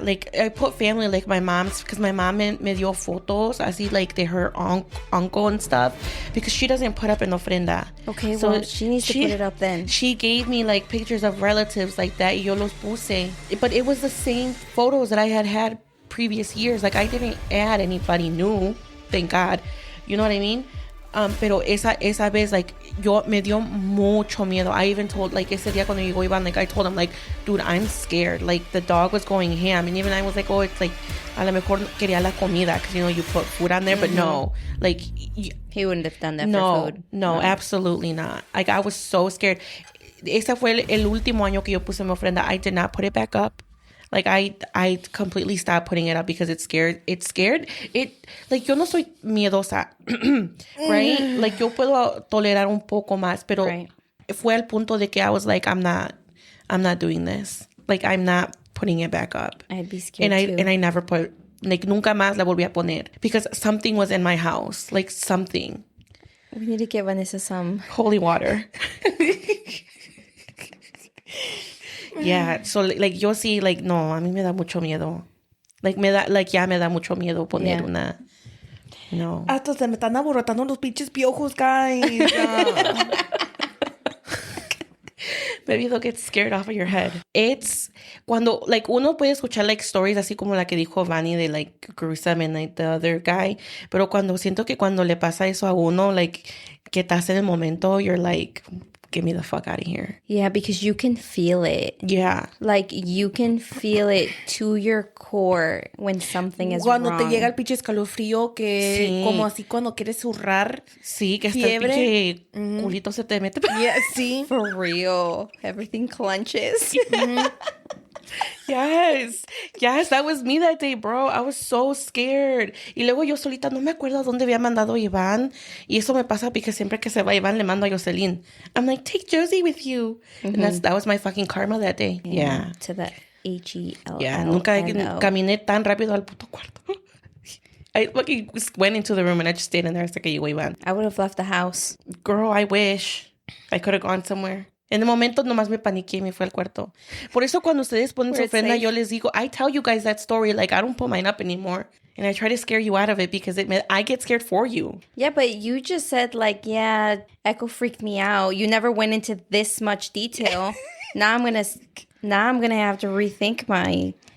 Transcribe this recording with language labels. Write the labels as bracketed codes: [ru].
[en] Like, I put family, like my mom's, because my mom [es] me dio fotos, así, [en] like, de her uncle and stuff, because she doesn't put up an ofrenda. Okay, so well, she needs to put it up then. She gave me, like, pictures of relatives like that, [es] y yo los puse. [en] But it was the same photos that I had previous years. Like, I didn't add anybody new, thank God, you know what I mean? [es] Pero esa vez, like, me dio mucho miedo. [en] I even told, like, [es] ese día cuando llegó Iván, [en] like, I told him, like, dude, I'm scared. Like, the dog was going ham, and even I was like, oh, it's like, [es] a lo mejor quería la comida, [en] because, you put food on there, but no, like, he wouldn't have done that for food. No, absolutely not. Like, I was so scared. [es] Ese fue el último año que yo puse mi ofrenda. [en] I did not put it back up. Like I completely stopped putting it up because it's scared. It's scared. Like [es] yo no soy miedosa, [en] right? [es] Like yo puedo tolerar un poco más, pero fue al punto de que [en] I was like, I'm not doing this. Like I'm not putting it back up. I'd be scared too. And I never put, like [es] nunca más la volví a poner [en] because something was in my house, like something. We need to get Vanessa some holy water. [es] Yeah, so like yo sí, like no, a mí me da mucho miedo. Like me da mucho miedo poner una. No. Hasta se me están aborotando los pinches piojos, guys. [en] Maybe they'll get scared off of your head. [es] It's cuando, like, uno puede escuchar, like, stories así como la que dijo Vani de, like, [en] gruesome and, like, the other guy. [es] Pero siento que cuando le pasa eso a uno, like, que estás en el momento, [en] you're like, get me the fuck out of here. Yeah, because you can feel it. Yeah. Like, you can feel it to your core when something is [es] cuando [en] wrong. [es] Te llega el pinche escalofrío que sí. Como así cuando quieres zurrar. Sí, que hasta el pinche culito se te mete. [en] Yeah, sí. For real. Everything clenches. Yes, that was me that day, bro. I was so scared. [es] Y luego yo solita no me acuerdo a dónde había mandado a Iván. Y eso me pasa porque siempre que se va Iván le mando a Jocelyn. [en] I'm like, take Josie with you. And that was my fucking karma that day. Yeah. To the H-E-L-L. [es] Yeah, nunca caminé tan rápido al puto cuarto. [en] I fucking went into the room and I just stayed in there [es] hasta que llegó Iván. [en] I would have left the house. Girl, I wish I could have gone somewhere. [es] En el momento nomás me paniqué y me fue al cuarto. Por eso cuando ustedes ponen su ofrenda, yo les digo, [en] I tell you guys that story, like I don't put mine up anymore. And I try to scare you out of it because I get scared for you. Yeah, but you just said like, yeah, Echo freaked me out. You never went into this much detail. Now I'm gonna have to rethink my...